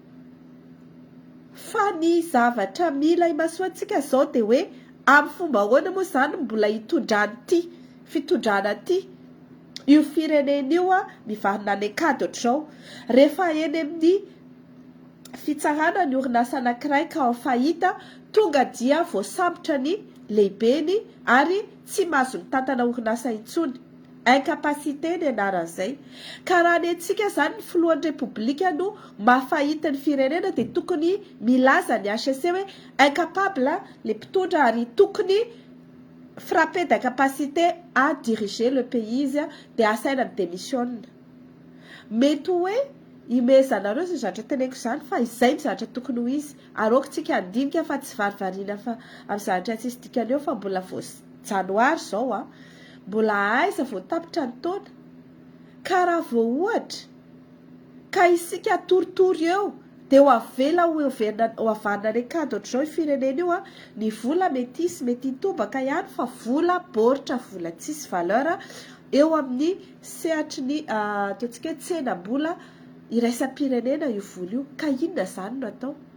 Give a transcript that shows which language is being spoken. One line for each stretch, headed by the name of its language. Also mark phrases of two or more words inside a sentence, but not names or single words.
Malagasy: fa ny zavatra mila imasoantsika zao dia hoe amin'ny fomba ahoana moa zany mbola hitondrany ty fitondrana ty io firenena io mivarina any akady ohatr'izao rehefa eny amin'ny fitsarana ny orinasa anankiray ka ao fahita tonga dia voasambotra ny lehibeny ary tsy mahazo mitantana orinasa intsony incapacité ny anaran'izay ka raha ny antsika zany ny filohan'ny repoblika no mahafahita ny firenena dia tokony milaza ny HCC hoe incapable le mpitondra ary tokony
French: frappé d'incapacité à diriger le pays
Malagasy: izy dia asaina ny démissionna mety hoe imezanareo zay zavatra teneko zany fa izay mizavatra tokony ho izy aroako tsika andinika fa tsy varivariana fa amin'ny zavatra tsisy dikany eo fa mbola vao janoary zao mbola aiza vao tapitra ny taona ka raha vao ohatra ka isika toritory eo dia ho avela ho avanina any akady ohatr'izao firenena io ny vola mety isy mety hitobaka ihany fa vola baoritra vola tsisy valeur eo amin'ny sehatry ny ataontsika hoe tsenam-bola iraisam-pirenena io vola io ka inona zany no atao